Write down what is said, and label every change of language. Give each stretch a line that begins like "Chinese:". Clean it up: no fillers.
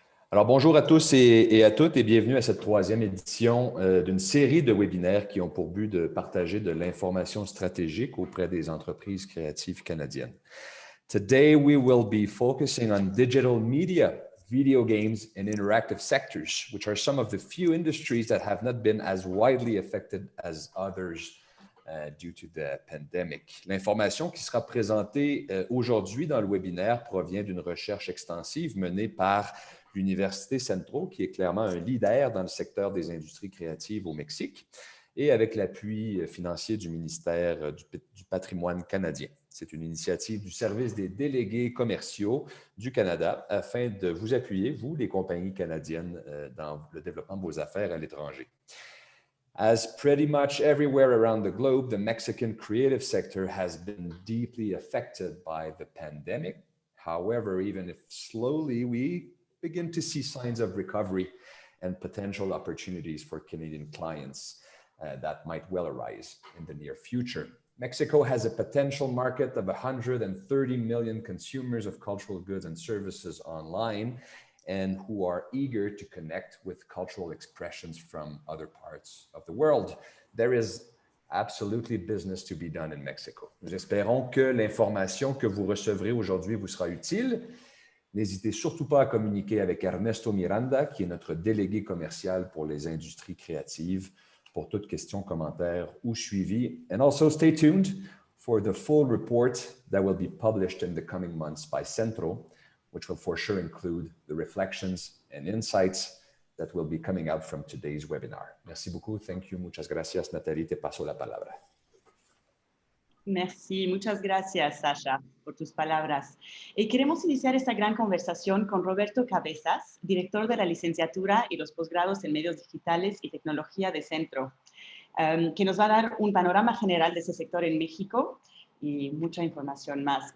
French: Alors, bonjour à tous et à toutes et bienvenue à cette troisième édition d'une série de webinaires qui ont pour but de partager de l'information stratégique auprès des entreprises créatives canadiennes.
English: Today, we will be focusing on digital media, video games, and interactive sectors, which are some of the few industries that have not been as widely affected as others due to the pandemic.
French: L'information qui sera présentée aujourd'hui dans le webinaire provient d'une recherche extensive menée par l'Université Centro, qui est clairement un leader dans le secteur des industries créatives au Mexique, et avec l'appui financier du ministère du Patrimoine canadien. C'est une initiative du Service des délégués commerciaux du Canada afin de vous appuyer, vous, les compagnies canadiennes, dans le développement de vos affaires à l'étranger.
English: As pretty much everywhere around the globe, the Mexican creative sector has been deeply affected by the pandemic. However, even if slowly, we begin to see signs of recovery and potential opportunities for Canadian clients that might well arise in the near future. Mexico has a potential market of 130 million consumers of cultural goods and services online, and who are eager to connect with cultural expressions from other parts of the world. There is absolutely business to be done in Mexico.
French: Nous espérons que l'information que vous recevrez aujourd'hui vous sera utile. N'hésitez surtout pas à communiquer avec Ernesto Miranda, qui est notre délégué commercial pour les industries créatives, pour toute question, commentaire ou suivi.
English: And also stay tuned for the full report that will be published in the coming months by Centro, which will for sure include the reflections and insights that will be coming out from today's webinar.
French: Merci beaucoup.
English: Thank you.
Spanish: Muchas gracias, Nathalie. Te paso la palabra.
French: Merci,
Spanish: muchas gracias, Sacha, por tus palabras. Queremos iniciar esta gran conversación con Roberto Cabezas, director de la licenciatura y los posgrados en medios digitales y tecnología de Centro, que nos va a dar un panorama general de ese sector en México y mucha información más.